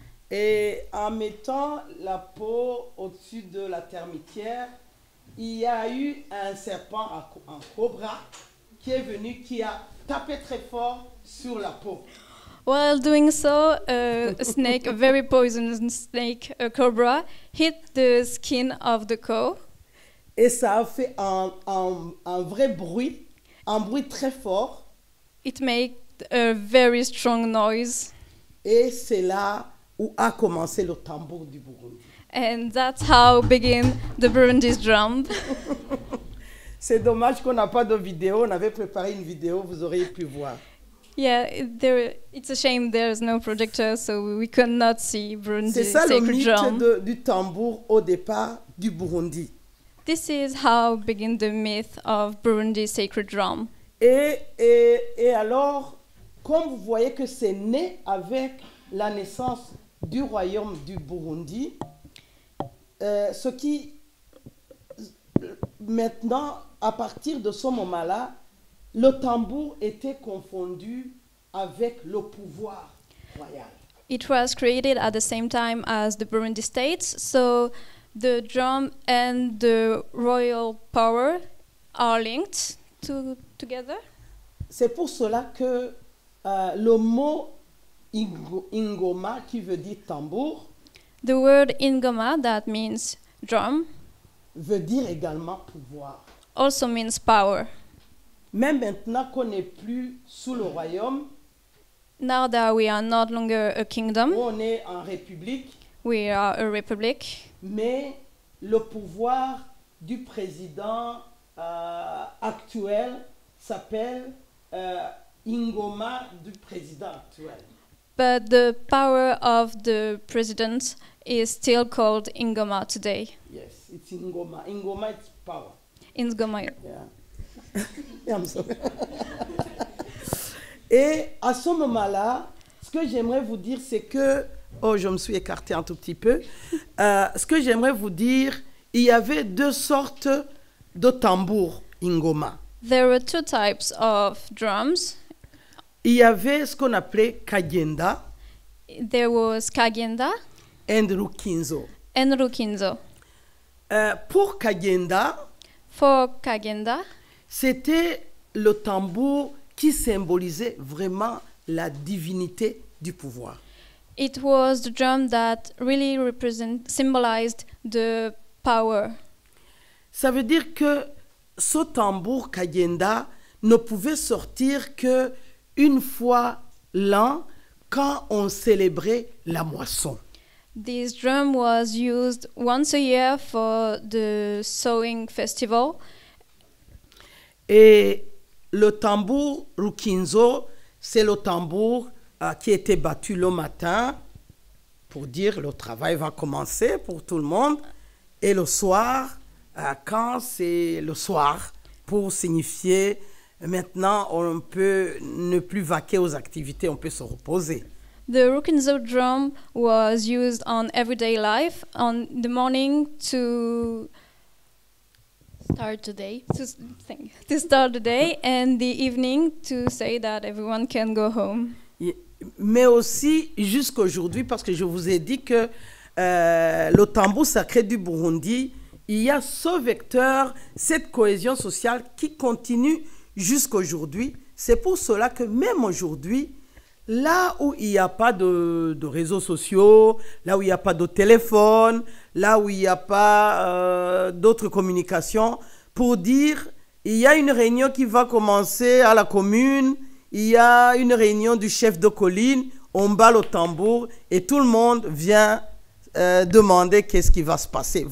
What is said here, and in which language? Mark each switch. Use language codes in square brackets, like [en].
[fr] Et en mettant la peau au-dessus de la termitière, il y a eu un serpent en cobra qui est venu, qui a tapé très fort sur la peau. [en] While doing so, a snake, a very poisonous snake, a cobra, hit the skin of the cow. [fr] Et ça a fait un vrai bruit, un bruit très fort. [en] It made a very strong noise. [fr] Et c'est là où a commencé le tambour du Burundi. [en] And that's how began the Burundi's drum. [fr] C'est dommage qu'on n'a pas de vidéo. On avait préparé une vidéo, vous auriez pu voir. [en] Yeah, it's a shame there's no projector, so we could not see Burundi's [fr] C'est ça le [en] sacred [fr] mythe [en] drum. [fr] du tambour au départ du Burundi. [en] This is how began the myth of Burundi's sacred drum. [fr] Et alors, comme vous voyez que c'est né avec la naissance du royaume du Burundi, ce qui, maintenant, à partir de ce moment-là, le tambour était confondu avec le pouvoir royal. [en] It was created at the same time as the Burundi states, so the drum and the royal power are linked together. [fr] C'est pour cela que le mot ingoma, qui veut dire tambour, [en] The word ingoma, that means drum, [fr] veut dire également pouvoir. [en] also means power. [fr] Même maintenant qu'on n'est plus sous le royaume, [en] Now that we are not longer a kingdom, [fr] on est en république, [en] we are a republic, [fr] mais le pouvoir du président actuel s'appelle Ingoma du président actuel. [en] but the power of the president is still called Ingoma today. Yes, it's Ingoma. Ingoma is power. Ingoma. Yeah. Yeah, I'm sorry. [fr] Et à ce moment-là, ce que j'aimerais vous dire, c'est que... Oh, je me suis écarté un tout petit peu. Ce que j'aimerais vous dire, il y avait deux sortes de tambours Ingoma. [en] There were two types of drums. [fr] Il y avait ce qu'on appelait Kagenda [en] There was Kagenda [fr] et Rukinzo. [en] and Rukinzo. [fr] Pour Kagenda, [en] For Kagenda, [fr] c'était le tambour qui symbolisait vraiment la divinité du pouvoir. [en] it was the drum that really symbolized the power. [fr] Ça veut dire que ce tambour Kagenda ne pouvait sortir que une fois l'an quand on célébrait la moisson. [en] This drum was used once a year for the sowing festival. [fr] Et le tambour Rukinzo, c'est le tambour qui était battu le matin pour dire le travail va commencer pour tout le monde. Et le soir, quand c'est le soir, pour signifier maintenant on peut ne plus vaquer aux activités, on peut se reposer. [en] The Rukinzo drum was used on everyday life on the morning to Start today. to start the day and the evening to say that everyone can go home. [fr] Mais aussi jusqu'à aujourd'hui, parce que je vous ai dit que le tambour sacré du Burundi, il y a ce vecteur, cette cohésion sociale qui continue jusqu'à aujourd'hui. C'est pour cela que même aujourd'hui, là où il n'y a pas de réseaux sociaux, là où il n'y a pas de téléphone, là où il n'y a pas d'autres communications, pour dire, il y a une réunion qui va commencer à la commune, il y a une réunion du chef de colline, on bat le tambour et tout le monde vient demander qu'est-ce qui va se passer.